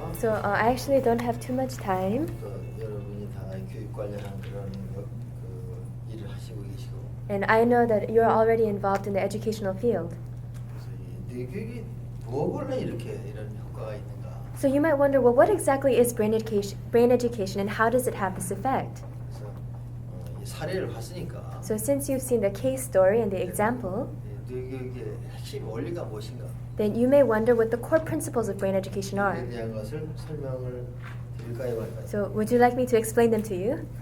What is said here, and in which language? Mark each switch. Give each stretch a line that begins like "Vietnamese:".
English: So I actually don't have too much time.
Korean: 또 여러분이 다 교육 관련한 그런 그 일을 하시고 계시고
English: And I know that you're already involved in the educational field.
Korean: 그래서 이 뇌교육이 뭐길래 이렇게 이런 효과가 있는가?
English: So you might wonder, well, what exactly is brain education and how does it have this effect?
Korean: 그래서 이 사례를 봤으니까
English: So since you've seen the case story and the example,
Korean: 이 뇌교육의 핵심 원리가 무엇인가?
English: then you may wonder what the core principles of brain education are.
Korean: 에 대한 것을 설명을 드릴까요, 말까요?
English: So would you like me to explain them to you?